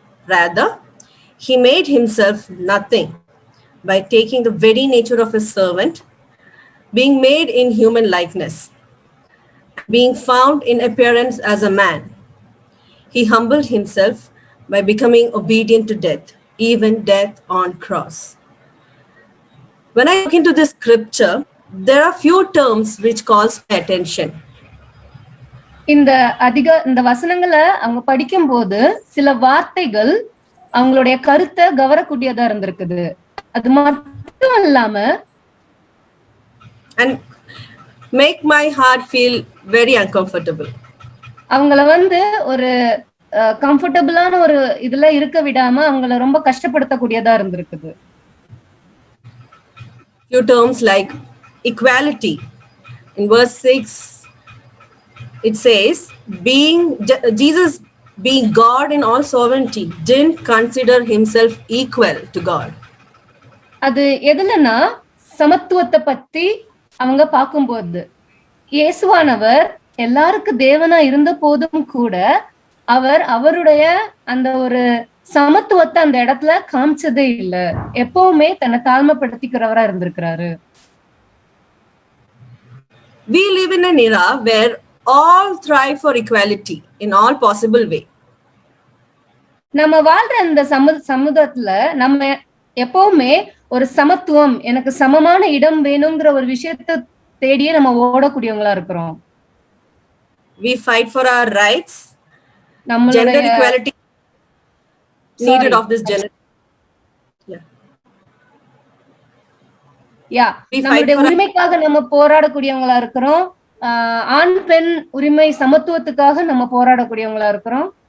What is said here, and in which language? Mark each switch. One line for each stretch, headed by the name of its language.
English: Rather, he made himself nothing by taking the very nature of a servant, being made in human likeness, being found in appearance as a man. He humbled himself by becoming obedient to death, even death on cross. When I look into this scripture, there are few terms which calls my attention.
Tamil: இந்த வசனங்களை அவங்க படிக்கும்போது சில வார்த்தைகள் அவங்களுடைய கருத்தை கவரக்கூடியதா இருந்திருக்குது. அது மட்டும் இல்லாம
English: and make my heart feel very uncomfortable.
Tamil: அவங்கள ஒரு கம்ஃபர்டபுளான ஒரு இதுல இருக்க விடாம அவங்கள ரொம்ப கஷ்டப்படுத்தக்கூடியதா இருந்திருக்குது.
English: Few terms like equality. In verse 6 it says Jesus being God in all sovereignty didn't consider himself equal to God.
Tamil: அது எதுலன்னா சமத்துவத்தை பத்தி அவங்க பார்க்கும்போது இயேசுவானவர் எல்லாருக்கும் தேவனா இருந்த போதும் கூட அவர் அவருடைய அந்த ஒரு சமத்துவத்தை அந்த இடத்துல காமிச்சதே இல்ல. எப்பவுமே தன்னை தாழ்மைப்படுத்திக்கிறவரா இருந்திருக்கிறாரு.
English: We live in an era where all thrive for equality in all possible way.
Tamil: நம்ம வாழ்ற இந்த சமுதாயத்துல நம்ம எப்பவுமே ஒரு சமத்துவம், எனக்கு சமமான இடம் வேணுங்கிற ஒரு விஷயத்தை தேடியே நம்ம ஓடக்கூடியவங்களா இருக்கிறோம்.
English: We fight for our rights,
Tamil: நம்மளுடைய
English: gender equality needed of this generation.
Tamil: நம்மளுடைய உரிமைக்காக நம்ம போராடக்கூடியவங்களா இருக்கிறோம். ஆண் பெண் உரிமை சமத்துவத்துக்காக நம்ம போராடக்கூடியவங்களா இருக்கிறோம்.